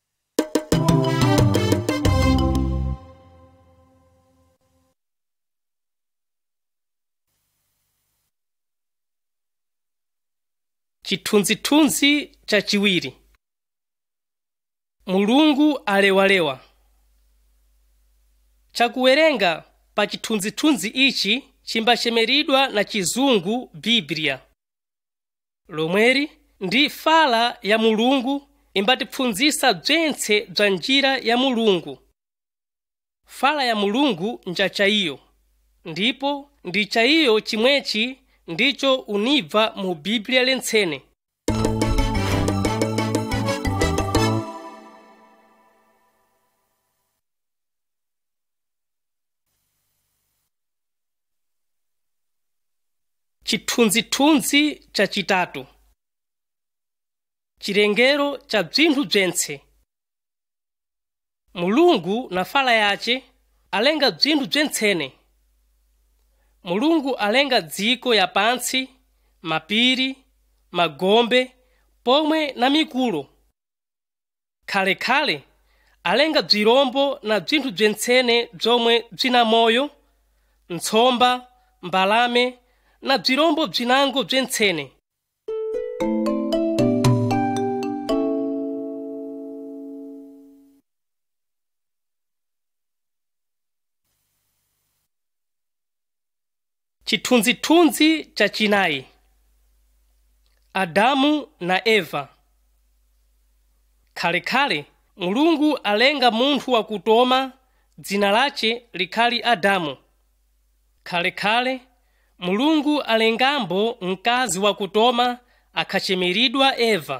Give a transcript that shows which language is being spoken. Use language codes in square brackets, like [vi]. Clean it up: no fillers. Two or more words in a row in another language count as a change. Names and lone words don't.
[nyu] Chithunzithunzi cha chiwiri. Mulungu alewalewa. Chakuwerenga pa chithunzithunzi ichi chimbachemeridwa na chizungu Biblia. Lomweri ndi fala ya Mulungu imbatipfunzisa bzentse bza njira ya Mulungu. Fala ya Mulungu nja chaiyo, ndipo ndi chaiyo chimwechi ndicho unibva mu Biblia lentsene. Chithunzithunzi cha chitatu. Chilengero cha bzinthu bzentse. Mulungu na fala yace alenga bzinthu bzentsene. Mulungu alenga dziko ya pansi, mapiri, magombe, pomwe na mikulo. Khalekhale alenga bzirombo na bzinthu bzentsene bzomwe bzina moyo, ntsomba, mbalame na bzirombo bzinango bzentsene. Chithunzithunzi cha chinayi. Adamu na Eva. Khalekhale Mulungu alenga munthu wakutoma, dzina lace likhali Adamu. Khalekhale Mulungu alengambo mkazi wakutoma akhachemeridwa Eva.